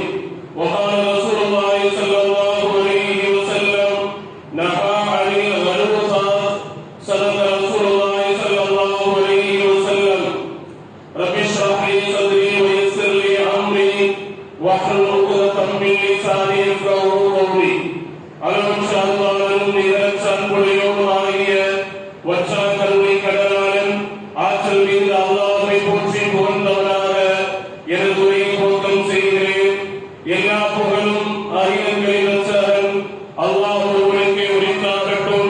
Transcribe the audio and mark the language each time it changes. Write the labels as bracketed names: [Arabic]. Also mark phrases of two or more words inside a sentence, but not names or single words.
[Arabic] وقال رسول الله صلى الله عليه وسلم: نهى عن الغلوطات. صدق رسول الله صلى الله عليه وسلم. رب اشرح لي صدري ويسر لي أمري واحلل عقدة من لساني يفقهوا قولي. [Tamil] அளவும் சார்பாளரும் நிகழச் சார்புடையோரும் ஆகிய வற்றாக் கருணை கடலாளன் ஆற்றல் மிகுந்த அல்லாஹ்வை போற்றி புகழ்ந்தவனாக எனது உரையை துவக்கம் செய்கிறேன். எல்லா புகழும் அகிலங்களின் ரட்சகன் அல்லாஹ் ஒருவனுக்கே உரித்தாகட்டும்.